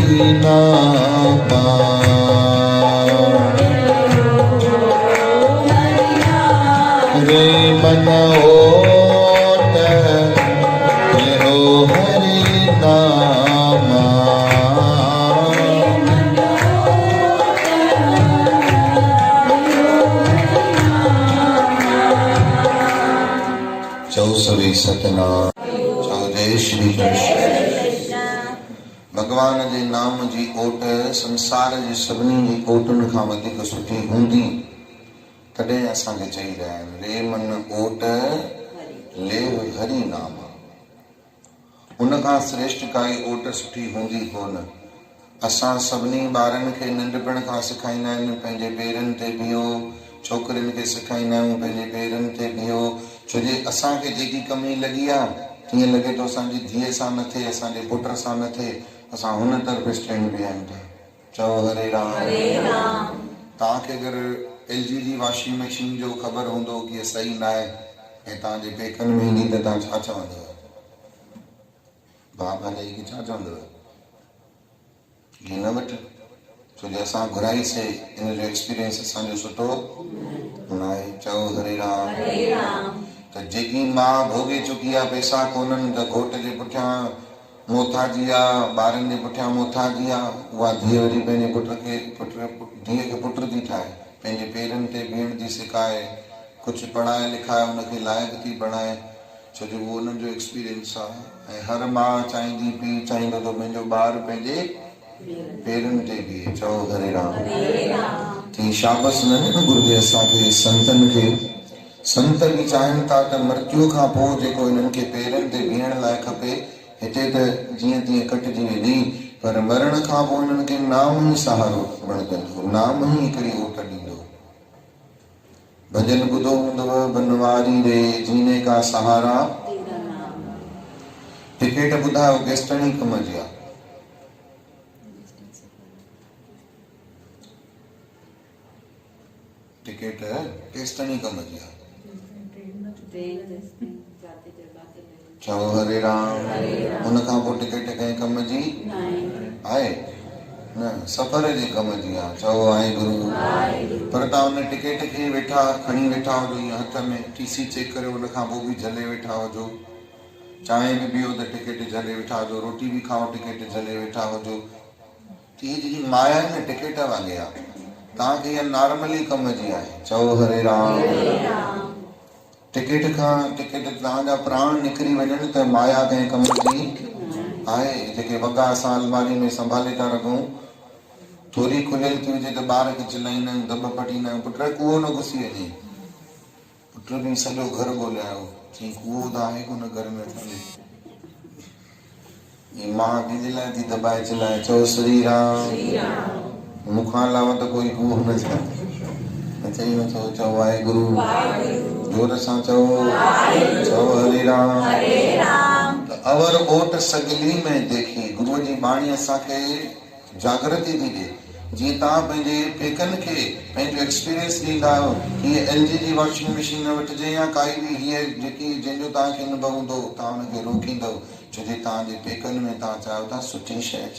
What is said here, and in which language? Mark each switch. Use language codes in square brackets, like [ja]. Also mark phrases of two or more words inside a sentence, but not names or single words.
[pa] नामा रे मन ओट लेहो हरि नामा [sd] चौ सभी सतनाम चौ जय श्री कृष्ण। भगवान जे नाम जी ओट संसार जी सभिनी जी ओटुनि खां वधीक सुठी हूंदी तॾहिं असांखे चई रहिया आहिनि रे मन ओट लेव हरि नाम। उन खां श्रेष्ठ काई ओट सुठी हूंदी कोन। असां सभिनी ॿारनि खे नंढपण खां सेखारींदा आहिनि पंहिंजे पेरनि ते बीहो, छोकिरियुनि खे सेखारींदा आहियूं पंहिंजे पेरनि ते बीहो, छो जे असांखे जेकी कमी लॻी आहे तीअं लॻे थो असांजी धीअ सां न थिए, असांजे पुट सां न थिए, असां हुन तरफ़ स्टैंड बि आहियूं था। चओ हरे राम। तव्हांखे अगरि LG जी [en] washing machine [sd] जो ख़बर हूंदो कि इहा सही न आहे ऐं तव्हांजे पेकनि में ईंदी त तव्हां छा चवंदव? भाउ भाॼाई खे छा चवंदव? हीअ न वठि, छो जो असां घुराईसीं, इन जो एक्सपीरियंस असांजो सुठो न आहे। चओ हरे राम। त जेकी मां भोगे चुकी आहे पैसा कोन्हनि त घोट जे पुठियां मोथाजी आहे, ॿारनि जे पुठियां मोथाजी आहे, उहा धीअ वरी पंहिंजे धीअ खे पुट थी ठाहे, पंहिंजे पेरनि ते बीहण थी सेखारे, कुझु पढ़ाए लिखाए उनखे लाइक़ु थी बणाए, छो जो उहो उन्हनि जो एक्सपीरियंस आहे। ऐं हर माउ चाहींदी, पीउ चाहींदो त मुंहिंजो ॿारु पंहिंजे पेरनि ते बीहे। चओ हरे राम। थी शाबस न गुरु जे असांखे संतनि खे। संत बि चाहिनि था त मृत्यु खां पोइ जेको हिननि खे पेरनि ते बीहण लाइ खपे, हिते त जीअं तीअं कटिजी वेंदी, पर मरण खां पोइ हिननि खे नाम ई सहारो बणजंदो, नाम ई हिकिड़ी ओट ॾींदो। भॼन ॿुधो हूंदव, [hi] बनवारी रे जीने का सहारा, [sd] टिकेट ॿुधायो केसिताईं कम जी आहे? टिकेट केसिताईं कम जी आहे? चओ हरे राम। उन खां पोइ टिकेट कंहिं कम जी आहे न, सफ़र जे कम जी आहे। चओ वाहेगुरु। पर तव्हां उन टिकेट खे वेठा खणी वेठा हुजो ईअं हथ में, TC चेक करे उन खां पोइ बि झले वेठा हुजो, चांहि बि पीओ त टिकेट झले वेठा हुजो, रोटी बि खाओ टिकेट झले वेठा हुजो। त इहा जेकी माया आहे न टिकेट वांगुरु आहे, तव्हांखे इहा नॉर्मली कम जी आहे। चओ हरे राम। टिकेट तव्हांजा प्राण निकिरी वञनि त माया कंहिं कम जी आहे। जेके वॻा असां अलमारी में संभाले था रखूं, थोरी खुलियल थी हुजे त ॿार खे चिलाईंदा आहियूं, दॿ पटींदा आहियूं, पुट कूओ न घुसी वञे। पुट बि सॼो घर ॻोल्हायो, चई कूओ त आहे कोन घर में असांजे। मां कंहिंजे लाइ थी दॿाए चिलाए? चओ श्री राम। मूंखां अलावा त कोई कूओ न चए, चई नथो। चओ वाहेगुरु। जोर सां चओ। चओ हरे राम। [pa] अवर ओट सगली में देखी, [sd] गुरुअ जी बाणी असांखे जागृति थी ॾे। जीअं तव्हां पंहिंजे पेकनि खे पंहिंजो एक्सपीरियंस ॾींदा आहियो, हीअ LG जी [en] washing machine [sd] न वठिजे या काई बि हीअ जेकी जंहिंजो तव्हांखे अनुभव हूंदो, तव्हां हुनखे रोकींदव, छो जे तव्हांजे पेकनि में तव्हां चाहियो था सुठी शइ अचे।